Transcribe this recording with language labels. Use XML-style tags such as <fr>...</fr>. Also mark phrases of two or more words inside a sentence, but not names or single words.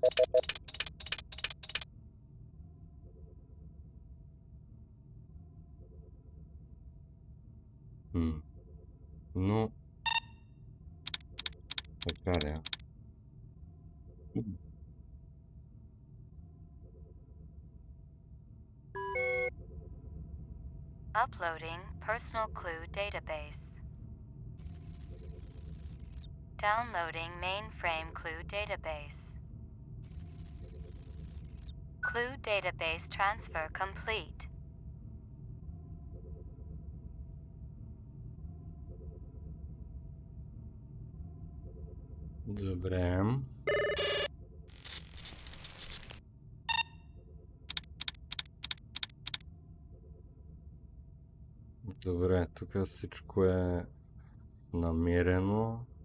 <bg>Но... така ли е?</bg> <en>Uploading personal clue database. Downloading mainframe clue database. Clue database transfer complete.</en> <bg>Добре. Добре, тук всичко е намерено.</bg>